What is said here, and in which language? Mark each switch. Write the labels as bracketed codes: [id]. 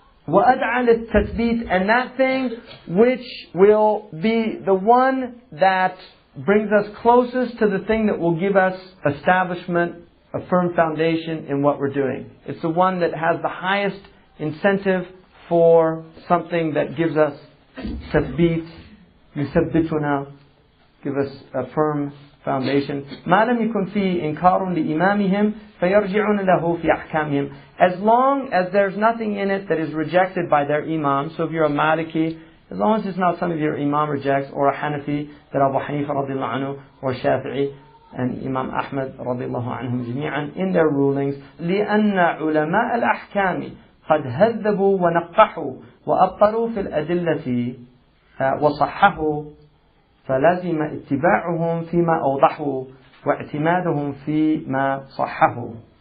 [ar] وَأَدْعَى لِلتَّثْبِيتِ, [en] and that thing which will be the one that brings us closest to the thing that will give us establishment, a firm foundation in what we're doing. It's the one that has the highest incentive for something that gives us tathbit, يثبتنا, give us a firm foundation. [ar] ما لم يكن فيه إنكار لإمامهم فيرجعون له في أحكامهم. [en] As long as there's nothing in it that is rejected by their imam. So if you're a Maliki, as long as it's not something your imam rejects, or a Hanafi that Abu Hanifa radiallahu anhu, or Shafi'i and Imam Ahmad radiallahu anhum جميعا in their rulings, [ar] لأن علماء الأحكام قد هذبوا ونقحوا وأبطلوا في الأدلة وصححوا فلازم اتباعهم فيما أوضحوا واعتمادهم فيما صححوا.